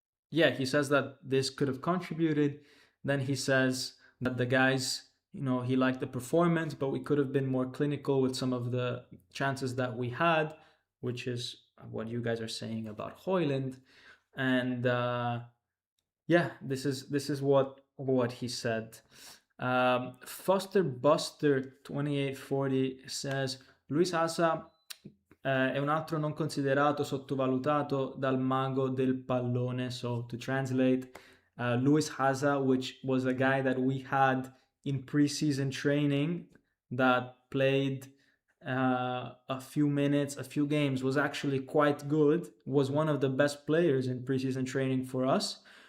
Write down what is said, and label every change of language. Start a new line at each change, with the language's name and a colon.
English: Yeah, he says that this could have contributed. Then he says that the guys, he liked the performance, but we could have been more clinical with some of the chances that we had, which is what you guys are saying about Hojlund. And yeah, this is what he said.
Italian: Foster Buster 2840 says Luis Hasa è un altro non considerato, sottovalutato dal mago del pallone.
English: So to translate, Luis Hasa, which was a guy that we had in preseason training that played a few minutes, a few games, was actually quite good, was one of the best players in preseason training for us.